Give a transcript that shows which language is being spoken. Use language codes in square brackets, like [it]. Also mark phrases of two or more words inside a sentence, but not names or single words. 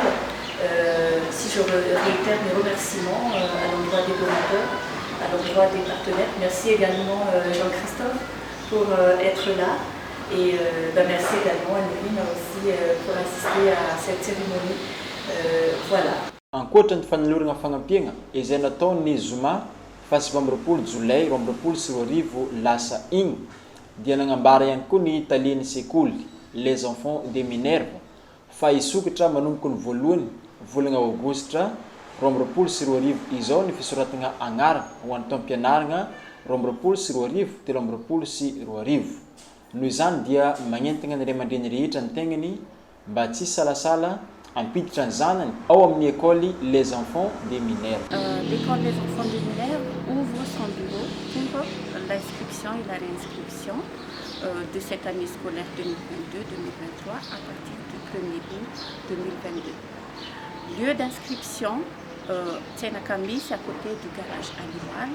[fr] Si je réitère mes remerciements à l'endroit des donateurs, à l'endroit des partenaires. Merci également Jean-Christophe pour être là. Et merci également à Anne-Louine aussi pour assister à cette cérémonie. Voilà. [mg] Ankoatra ny fanolorana fagnampiana izay nataon'ny Zoma fa 20 Jolay 2024 lasa igny dia nagnambara ihany koa ny Italienne sekoly les enfants de Minerve fa isokatra manomboky ny voalohany volana aogositra 2024 izao ny fisoratana agnarana ho an'ny taom-pianarana 2024 2024 noho izany dia magnentana ny ray aman-dreny rehetra ny tegnany mba tsy salasala ampiditra ny zanany ao amin'ny école les enfants des mineurs. [fr] L'école des enfants des mineurs ouvre son bureau pour l'inscription et la réinscription de cette année scolaire 2022-2023 à partir du 1er août 2022. Lieu d'inscription, Tsenakami, c'est à côté du garage animal.